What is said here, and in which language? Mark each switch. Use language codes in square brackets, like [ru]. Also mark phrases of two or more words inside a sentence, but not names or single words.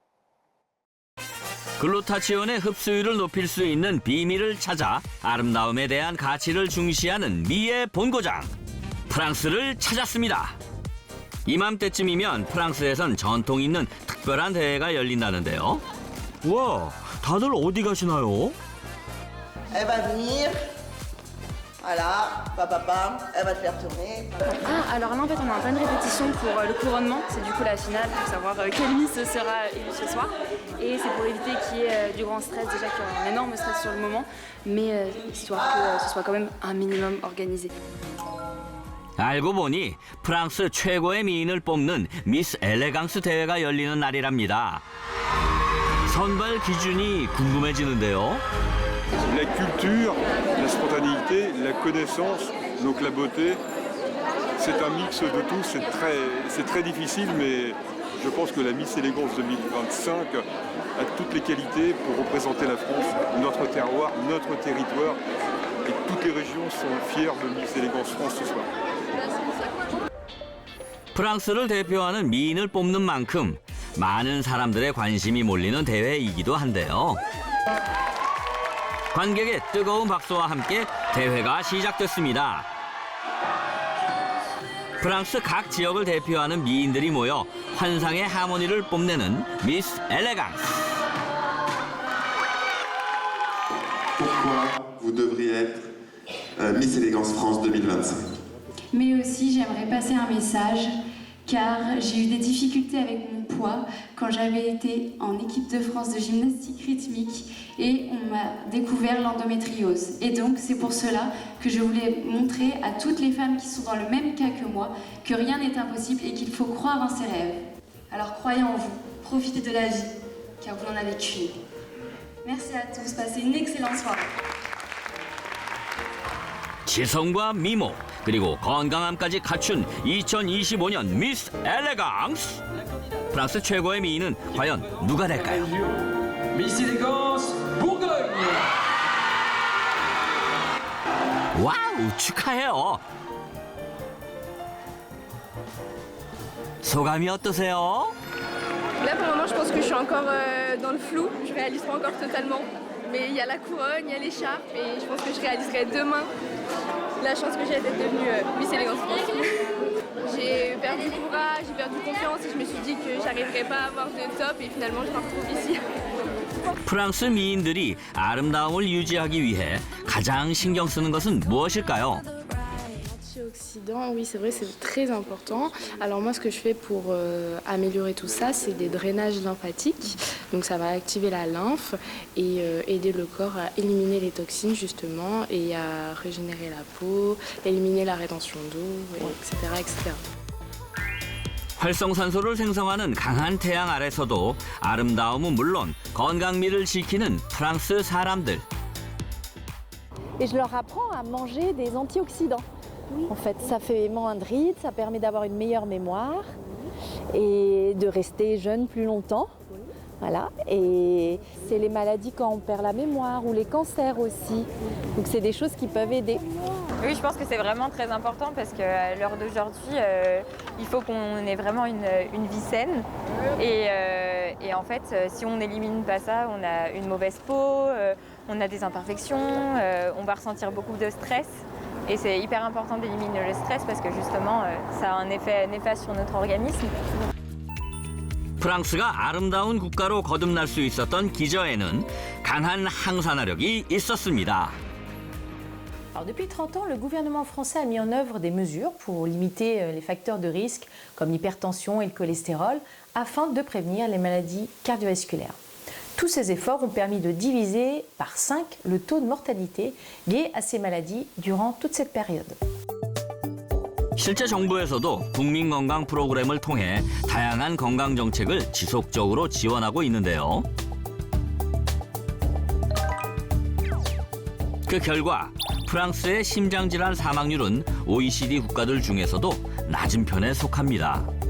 [ko] 글루타치온의 흡수율을 높일 수 있는 비밀을 찾아 아름다움에 대한 가치를 중시하는 미의 본고장, 프랑스를 찾았습니다. 이맘때쯤이면 프랑스에선 전통 있는 특별한 대회가 열린다는데요. 와, 다들 어디 가시나요? [fr] Elle va venir. Voilà, papa, elle va te faire tourner. Ah, alors là, en fait, on est en pleine répétition pour le couronnement. C'est du coup la finale pour savoir quelle Miss sera élue ce soir. Et c'est pour éviter qu'il y ait du grand stress, déjà qu'il y a un énorme stress sur le moment, mais histoire que ce soit quand même un minimum organisé. [ko] 알고 보니 프랑스 최고의 미인을 뽑는 미스 엘레강스 대회가 열리는 날이랍니다. 선발 기준이 궁금해지는데요. [fr] La culture, la spontanéité, la connaissance, donc la beauté, c'est un mix de tout, c'est très difficile, mais je pense que la Miss Élégance 2025 a toutes les qualités pour représenter la France, notre terroir, notre territoire, et toutes les régions sont fières de Miss Élégance France ce soir. [ko] 프랑스를 대표하는 미인을 뽑는 만큼 많은 사람들의 관심이 몰리는 대회이기도 한데요. 관객의 뜨거운 박수와 함께 대회가 시작됐습니다. 프랑스 각 지역을 대표하는 미인들이 모여 환상의 하모니를 뽐내는 미스 엘레강스. [fr] Pourquoi vous devriez être Miss Élégance France 2025? Mais aussi, j'aimerais passer un message, car j'ai eu des difficultés avec mon poids quand j'avais été en équipe de France de gymnastique rythmique et on m'a découvert l'endométriose. Et donc, c'est pour cela que je voulais montrer à toutes les femmes qui sont dans le même cas que moi que rien n'est impossible et qu'il faut croire en ses rêves. Alors, croyez en vous, profitez de la vie, car vous n'en avez qu'une. Merci à tous, passez une excellente soirée. [ko] 지성과 미모 그리고 건강함까지 갖춘 2025년 미스 엘레강스. 프랑스 최고의 미인은 과연 누가 될까요? [fr] Miss Élégance Bourgogne. [ko] 와우, 축하해요. 소감이 어떠세요? [fr] Là pour le moment je pense que je suis encore dans le flou, je réalise pas encore totalement. Mais il y a la couronne, il y a l'écharpe et je pense que je réaliserai demain la chance que j'ai d'être devenue Miss Élégance France. J'ai perdu courage, j'ai perdu confiance et je me suis dit que j'arriverais pas à avoir de top et finalement je me retrouve ici. [ko] 프랑스 미인들이 아름다움을 유지하기 위해 가장 신경 쓰는 것은 무엇일까요? [fr] Antioxydants, oui, c'est vrai, c'est très important. Alors moi, ce que je fais pour améliorer tout ça, c'est des drainages lymphatiques. Donc ça va activer la lymphe et aider le corps à éliminer les toxines justement et à régénérer la peau, éliminer la rétention d'eau, etc., etc. [ko] 활성산소를 생성하는 강한 태양 아래서도 아름다움은 물론 건강미를 지키는 프랑스 사람들. [fr] Et je leur apprends à manger des antioxydants. En fait, ça fait moins de rides, ça permet d'avoir une meilleure mémoire et de rester jeune plus longtemps. Voilà. Et c'est les maladies quand on perd la mémoire ou les cancers aussi. Donc c'est des choses qui peuvent aider. Oui, je pense que c'est vraiment très important parce qu'à l'heure d'aujourd'hui, il faut qu'on ait vraiment une vie saine. Et en fait, si on n'élimine pas ça, on a une mauvaise peau, on a des imperfections, on va ressentir beaucoup de stress. Et c'est hyper important d'éliminer le stress parce que justement, ça a un effet néfaste sur notre organisme. [ko] 프랑스가 아름다운 국가로 거듭날 수 있었던 기저에는 강한 항산화력이 있었습니다. [fr] Alors, depuis 30 ans, le gouvernement français a mis en œuvre des mesures pour limiter les facteurs de risque comme l'hypertension et le cholestérol afin de prévenir les maladies cardiovasculaires. Tous ces efforts ont permis de diviser par 5 le taux de mortalité lié à ces maladies durant toute cette période. [ko] 실제 정부에서도 국민 건강 프로그램을 통해 다양한 건강 정책을 지속적으로 지원하고 있는데요. 그 결과 프랑스의 심장질환 사망률은 OECD 국가들 중에서도 낮은 편에 속합니다.